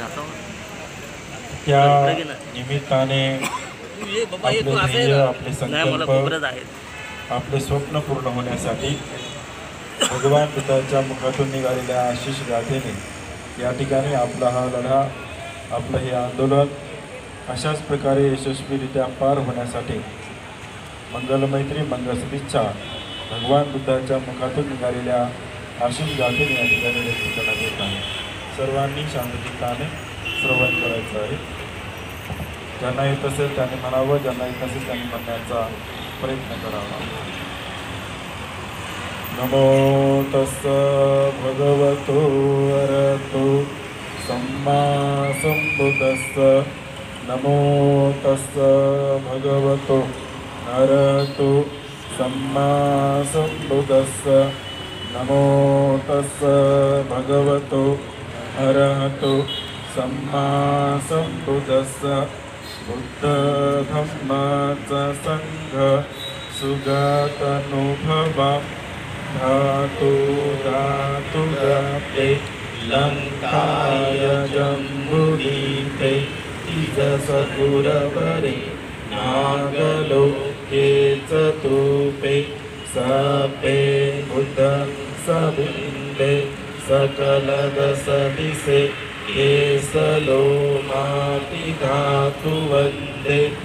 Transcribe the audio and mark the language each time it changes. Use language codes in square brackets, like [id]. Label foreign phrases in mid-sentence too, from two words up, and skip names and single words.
[mr] त्या निमित्ताने आपले ध्येय, आपले संकल्प, आपले स्वप्न पूर्ण होण्यासाठी भगवान बुद्धाच्या मुखातून निघालेल्या आशिष गाथेने या ठिकाणी आपला हा लढा, आपलं हे आंदोलन अशाच प्रकारे यशस्वीरित्या पार होण्यासाठी मंगलमैत्री मंगलसदिच्छा भगवान बुद्धाच्या मुखातून निघालेल्या आशिष गाथेने या ठिकाणी व्यक्त करण्यात येत आहे. सर्वांनी शांतचित्ताने श्रवण करायचं आहे. ज्यांना येत असेल त्यांनी म्हणावं, ज्यांना येत नसेल त्यांनी म्हणण्याचा प्रयत्न करावा. [pi] नमो तस्स भगवतो अरहतो सम्मा संबुद्धस्स. नमो तस्स भगवतो अरहतो सम्मा संबुद्धस्स. नमो तस्स भगवतो अरहतो सम्मा संबुद्धस्स. बुद्ध धम्माचा संघ सुगतनुभवा धातु धातु व्यापे लंकाय जम्बुदीपे तिजसपुरवरे नागलोके चतुपे सपे बुद्धं सबिंदे सकलदसदिसे केसलो माति धातु वन्दे